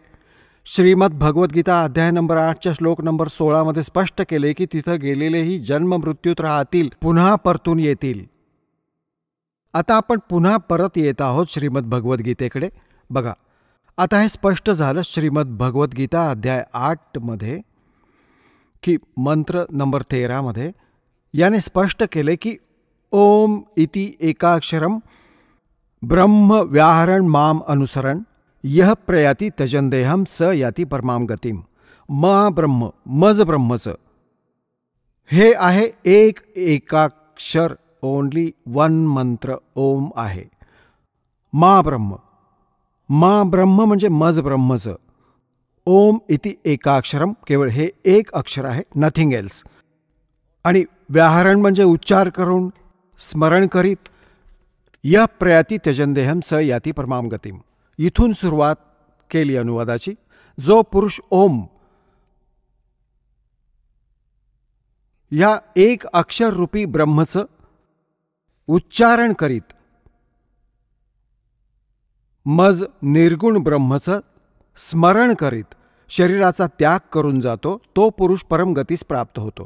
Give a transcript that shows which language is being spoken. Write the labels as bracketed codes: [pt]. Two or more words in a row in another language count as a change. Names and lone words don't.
[mr] श्रीमद भगवद्गीता अध्याय नंबर 8च्या श्लोक नंबर 16 स्पष्ट केले की तिथं गेलेलेही जन्म मृत्यूत राहतील, पुन्हा परतून येतील. आता आपण पुन्हा परत येत आहोत श्रीमद भगवद्गीतेकडे. बघा, आता हे स्पष्ट झालं श्रीमद भगवद्गीता अध्याय 8 की मंत्र नंबर 13 याने स्पष्ट केले की [sa] ओम इति एकाक्षरम ब्रह्म व्याहरण माम अनुसरण यह प्रयाती तजंदेहम स याती परमाम गतिम. [mr] ब्रह्म, मज ब्रह्मचं हे आहे एक एकाक्षर, [en] only one [mr] मंत्र ओम आहे. ब्रह्म म्हणजे मज ब्रह्मचं. [sa] ओम इति एकाक्षरम, [mr] केवळ हे एक अक्षर आहे, [en] nothing else. [mr] आणि व्याहरण म्हणजे उच्चार करून स्मरण करीत. [sa] या प्रयाती त्यजंदेहम स याती परमाम गतिम. [mr] इथून सुरुवात केली अनुवादाची. जो पुरुष ओम या एक अक्षर रूपी ब्रह्मचं उच्चारण करीत मज निर्गुण ब्रह्मचं स्मरण करीत शरीराचा त्याग करून जातो, तो पुरुष परमगतीस प्राप्त होतो.